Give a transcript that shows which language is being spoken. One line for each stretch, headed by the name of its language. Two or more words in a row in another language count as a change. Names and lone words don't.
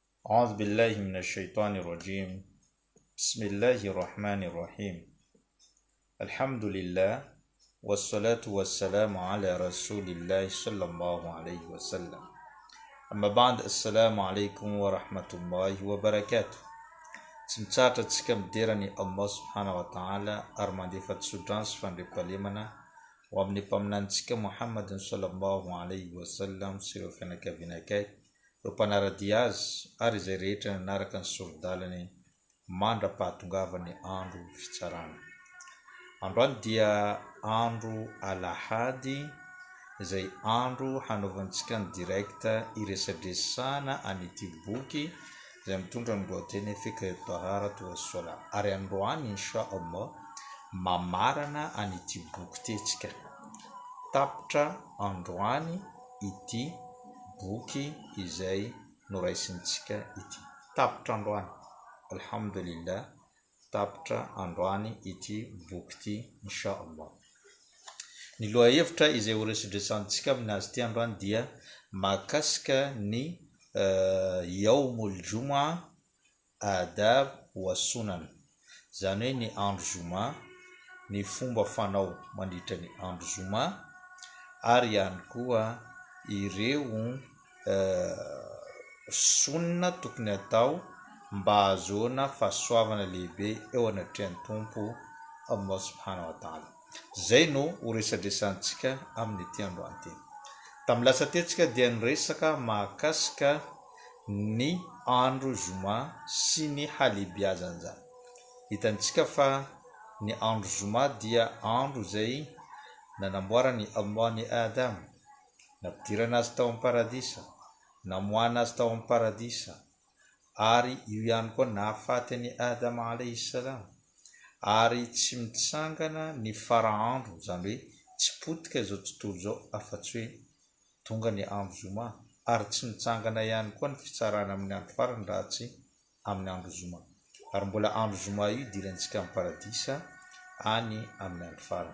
Arabic: أعوذ بالله من الشيطان الرجيم بسم الله الرحمن الرحيم الحمد لله والصلاة والسلام على رسول الله صلى الله عليه وسلم أما بعد السلام عليكم ورحمة الله وبركاته
Malagasy: Simtsara tsika miderany
Arabic: الله سبحانه وتعالى
Malagasy: ary mandefa tsodrano sy fandriam-pahalemana ho amin'ny mpaminantsika Muhammadin
Arabic: صلى الله عليه وسلم
Malagasy: sy ireo fianakaviana akaiky, ireo mpanaradia azy ary izay rehetra nanaraka ny sorodalany mandra-pahatongavany andro fitsarana. Androany dia andro alahady izay andro hanaovantsika ny direkta iresadresana an'ity boky izay mitondra ny lohateny fiqh at-taharatu was-salah. Ary androany
Arabic: إن شاء الله
Malagasy: mamarana an'ity boky tetsika. Tapitra androany ity boky izay noraisintsika ity. Tapitra androany. Alhamdulillah, tapitra androany ity boky ity
Arabic: إن شاء الله.
Malagasy: Ny lohahevitra izay horesadresantsika aminazy ity androany dia mahakasika ny
Arabic: يوم الجمعة آداب وسنن,
Malagasy: zany hoe ny andro zoma, ny fomba fanao mandritra ny andro zoma, ary ihany koa ireo sunna tokony atao mba ahazoana fahasoavana lehibe eo anatrehan'ny tompo
Arabic: الله سبحانه وتعالى.
Malagasy: Zay no horesadresantsika amin'ity androany ity. Tamin'ny lasa tetsika dia niresaka mahakasika ny andro zoma sy ny halehibiazan'izany. Hitantsika fa ny andro zoma dia andro izay nanamboarany Allah ny Adam, nampidirana azy tao amin'ny paradisa, namoahana azy tao amin'ny paradisa, ary io ihany koa nahafaty ny Adam
Arabic: عليه السلام,
Malagasy: ary tsy mitsangana ny faraandro, zany hoe tsy potika izao tontolo izao afa-tsy hoe tonga ny andro zoma, ary tsy mitsangana ihany koa ny fitsarana amin'ny andro farany raha tsy amin'ny andro zoma. Ary mbola andro zoma io idirantsika amin'ny paradisa any amin'ny andro farany.